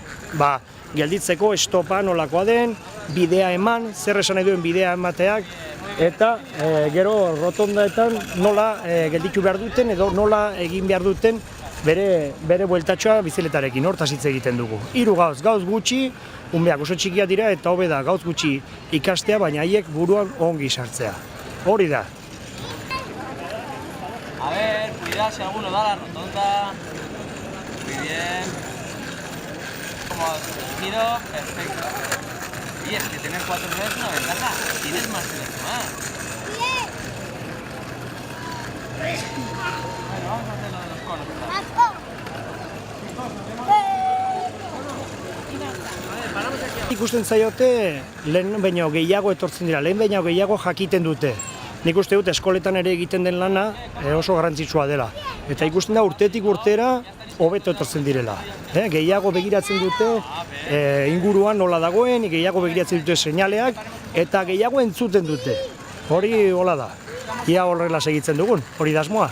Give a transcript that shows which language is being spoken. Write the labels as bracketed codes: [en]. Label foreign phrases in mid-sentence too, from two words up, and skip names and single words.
[eu] Gelditzeko estopa nolakoa den, bidea eman, zer esan nahi duen bidea emateak, eta gero rotondaetan nola gelditu behar duten edo nola egin behar duten bere bueltatxoa biziletarekin, hortaz hitz egiten dugu. 3 gauz gutxi, umeak oso txikia dira eta hobe da gauz gutxi ikastea, baina haiek buruan ongi sartzea. Hori da. [es] A ver, cuidado si alguno da la rotonda. Muy bien. Como giro, perfecto. Y es que tener 4 ruedas es una ventaja. Tienes más que los demás. Bueno, vamos a hacer lo de los conos. [eu] Ikusten zaiote lehen baino gehiago etortzen dira, lehen baino gehiago jakiten dute. Nik uste dut eskoletan ere egiten den lana oso garrantzitsua dela. Eta ikusten da urtetik urtera hobeto etortzen direla. Gehiago begiratzen dute inguruan nola dagoen, gehiago begiratzen dute seinaleak eta gehiago entzuten dute. Hori hola da. Ia horrela segitzen dugun, hori da asmoa.